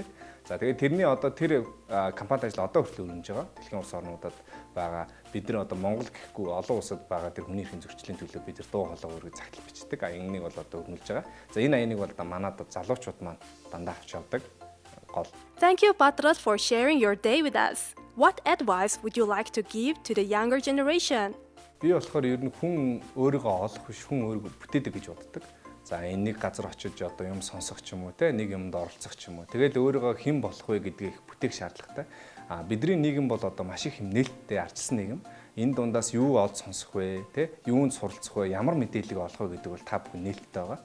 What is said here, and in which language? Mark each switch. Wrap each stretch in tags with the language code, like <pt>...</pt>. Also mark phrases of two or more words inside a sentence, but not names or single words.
<mn>За тэгээд тэрний одоо тэр компанид ажил одоо хүртэл өрнөж байгаа. Дэлхийн улс орнуудад байгаа бид нар одоо Монгол гэхгүй олон улсад байгаа тэр хүний эрхийн зөрчлийн төлөө бид нар дуу хоолой өргөж цагтл бичдэг. Аяныг бол одоо өрнүүлж байгаа. За энэ аяныг бол манайд залуучууд маань дандаа авч явдаг гол.</mn> <en>Thank you, Batras, for sharing your day with us. What advice would you like to give to the younger generation?</en> <mn>Би болохоор ер нь хүн өөрийгөө олох биш, хүн өөрийгөө бүтээдэг гэж боддог. За энэ нэг газар очиж одоо юм сонсох ч юм уу те, нэг юмд оролцох ч юм уу. Тэгээд өөрийгөө хэн болох вэ гэдгийг бүтээх шаардлагатай. Бидний нийгэм бол одоо маш их юм нээлттэй арчилсан нийгэм. Энэ дундаас юу олж сонсох вэ те, юунд суралцах вэ, ямар мэдээллийг олох вэ гэдэг бол та бүхэн нээлттэй байгаа.</mn>